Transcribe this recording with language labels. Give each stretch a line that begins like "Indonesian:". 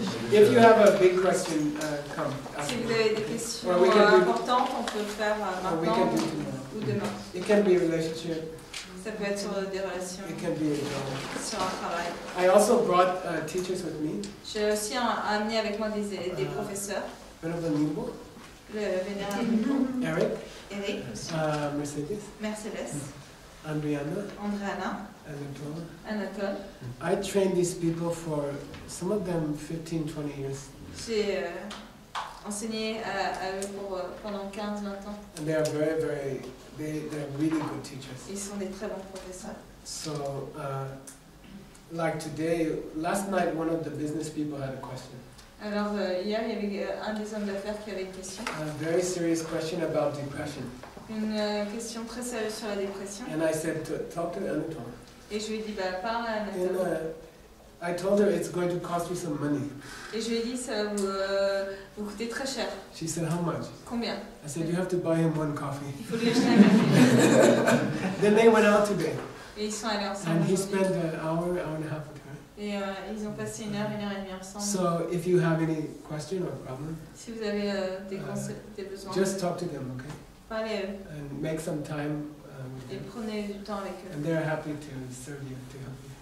English: If you have a big question, come.
French: Si vous avez des questions importantes, on peut le faire maintenant ou demain.
English: It can be a relationship.
French: Ça peut être sur des relations,
English: It can be a job.
French: sur un travail.
English: I also brought teachers with me.
French: J'ai aussi amené avec moi des professeurs.
English: Venerable Nimbo.
French: Le vénérable Eric aussi. Mercedes. Andriana. Anatole.
English: I trained these people for some of them 15-20 years.
French: J'ai enseigné à eux pendant 15-20 ans.
English: And they are they're really good teachers.
French: Ils sont des très bons professeurs.
English: So, like today, last night, one of the business people had a question.
French: Alors hier, il y avait un des hommes d'affaires qui avait une question.
English: A very serious question about depression.
French: Une question très sérieuse sur la dépression.
English: And I said, talk to Anatole.
French: Et je lui ai dit, parle à Anatole.
English: I told her it's going to cost you some money.
French: Et je lui ai dit, ça va vous coûter très cher.
English: She said, how much?
French: Combien?
English: I said, you have to buy him one coffee.
French: Il faut lui acheter un café.
English: Then they went out today.
French: Et ils sont allés ensemble.
English: And he spent an hour and a half with her.
French: Et ils ont passé 1 heure et demie ensemble.
English: So if you have any question or problem,
French: si vous avez des besoins,
English: just talk to them, okay?
French: Parlez à eux.
English: And make some time.
French: Et prenez du temps avec eux.
English: And they're happy to serve you, to help you.